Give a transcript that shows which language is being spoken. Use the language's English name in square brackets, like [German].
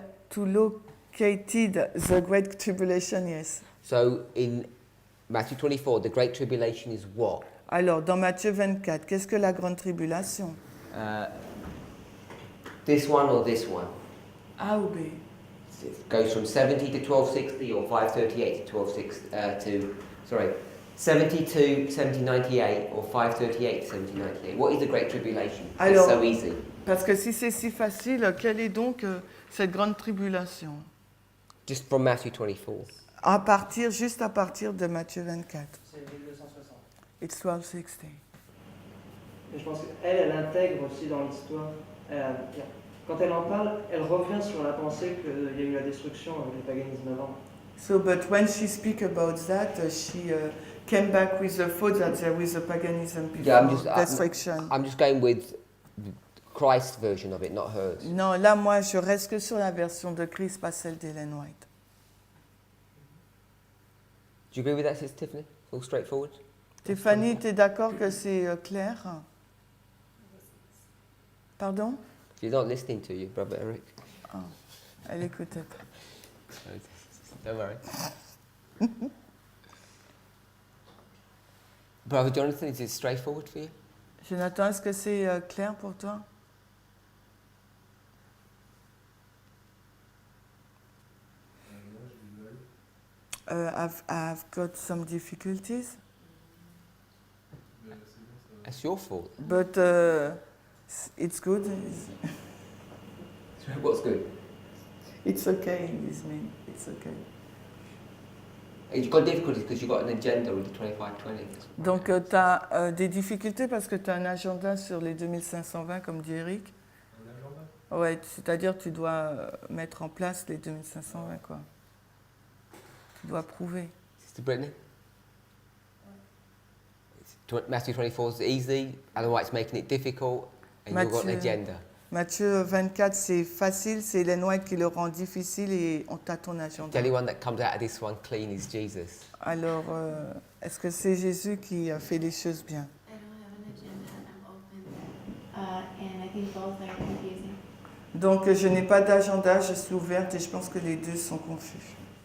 [English] To located the Great Tribulation, yes. So in Matthew 24, the Great Tribulation is what? [French] Alors, dans Matthieu 24, qu'est-ce que la Grande Tribulation? [English] This one or this one? [French] A ou B? [English] It goes from 70 to 1260 or 538 to 1260 70 to 1798 or 538 to 1798. What is the Great Tribulation? [French] Alors, [English] it's so easy. [French] Parce que si c'est si facile, quelle est donc cette Grande Tribulation? [English] Just from Matthew 24. [French] Juste à partir de Matthieu 24. C'est 1260. [English] It's 1260. [French] Et je pense qu'elle intègre aussi dans l'histoire. Quand elle en parle, elle revient sur la pensée qu'il y a eu la destruction avec le paganisme avant. [English] So, but when she speaks about that, she came back with the thought that there was a paganism before destruction. I'm just going with Christ's version of it, not hers. [French] Non, là, moi, je reste que sur la version de Christ, pas celle d'Ellen White. [English] Do you agree with that, Sister Tiffany? All straightforward? [French] Stéphanie, tu es d'accord que c'est clair? Pardon? [English] She's not listening to you, Brother Eric. [French] Oh, elle écoutait pas. [English] Don't worry. Brother Jonathan, is it straightforward for you? [French] Jonathan, est-ce que c'est clair pour toi? [English] I've got some difficulties. That's your fault. But it's good. What's good? It's okay with me. It's okay. You've got difficulties because you've got an agenda with the 2520. [French] Donc tu as des difficultés parce que tu as un agenda sur les 2520, comme dit Eric. Un agenda? Ouais, c'est-à-dire tu dois mettre en place les 2520, quoi. Tu dois prouver. [English] Sister Brittany? Matthew 24 is easy, Ellen White's making it difficult, and you've got an agenda. [French] Matthieu 24, c'est facile, c'est Ellen White qui le rend difficile et on t'a ton [English] The [French] agenda. [English] only one that comes out of this one clean is Jesus. [French] Alors, est-ce que c'est Jésus qui a fait les choses bien? [English] I don't have an agenda, I'm open. And I think both are confusing. [French] Donc, je n'ai pas d'agenda, je suis ouverte et je pense que les deux sont confus.